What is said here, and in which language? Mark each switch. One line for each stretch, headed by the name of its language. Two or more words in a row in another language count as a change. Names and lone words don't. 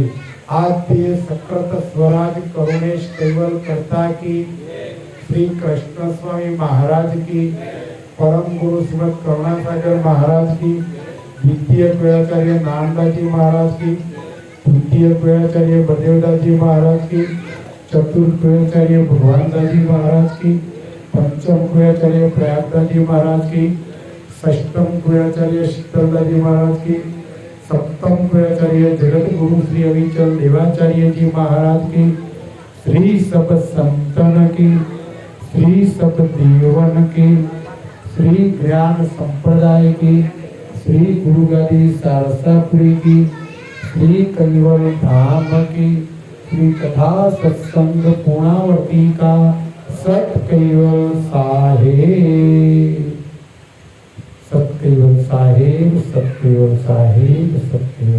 Hindi: आद्य सक्रत स्वराज करुणेश कैवल करता की, श्री कृष्ण स्वामी महाराज की, परम गुरु श्रीमद करुणासागर महाराज की, द्वितीय द्वैताचार्य नानदाजी महाराज की, तृतीय द्वैताचार्य बलदेवदासजी महाराज की, चतुर्थ द्वैताचार्य भगवानदासजी महाराज की, पंचम द्वैताचार्य प्रयागदासजी महाराज की, षष्ठम द्वैताचार्य शीतलदासजी महाराज की, सप्तम द्वैताचार्य जगत गुरु श्री अविचल देवाचार्य जी महाराज की, श्री सब संतन की, श्री सब देवन की, श्री ज्ञान संप्रदाय की, श्री गुरुगादी सारसापुरी की, श्री कैवल धाम की, श्री कथा सत्संग पूर्णावर्ती का सत कैवल साहेब, सत कैवल साहेब, सत कैवल साहेब, सत